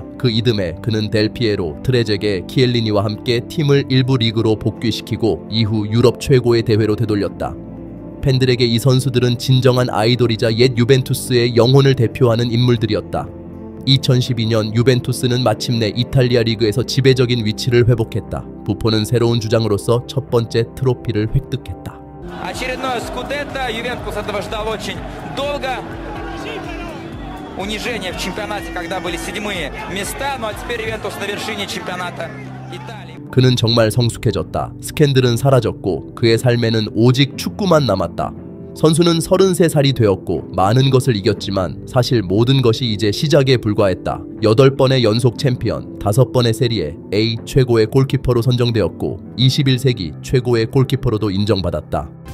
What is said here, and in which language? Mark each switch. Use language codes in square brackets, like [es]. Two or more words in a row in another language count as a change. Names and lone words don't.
[ko] 그 이듬해 그는 델피에로, 트레제게, 키엘리니와 함께 팀을 1부 리그로 복귀시키고 이후 유럽 최고의 대회로 되돌렸다. 팬들에게 이 선수들은 진정한 아이돌이자 옛 유벤투스의 영혼을 대표하는 인물들이었다. 2012년 유벤투스는 마침내 이탈리아 리그에서 지배적인 위치를 회복했다. 부폰은 새로운 주장으로서 첫 번째 트로피를 획득했다. [ru] Очередное скудетто. Ювентус этого ждал очень долго. Унижение в чемпионате, когда были 7-е места, но теперь Ювентус на вершине чемпионата Италии. [ko] 그는 정말 성숙해졌다. 스캔들은 사라졌고 그의 삶에는 오직 축구만 남았다. 선수는 33살이 되었고 많은 것을 이겼지만 사실 모든 것이 이제 시작에 불과했다. 8번의 연속 챔피언, 5번의 세리에 A 최고의 골키퍼로 선정되었고 21세기 최고의 골키퍼로도 인정받았다.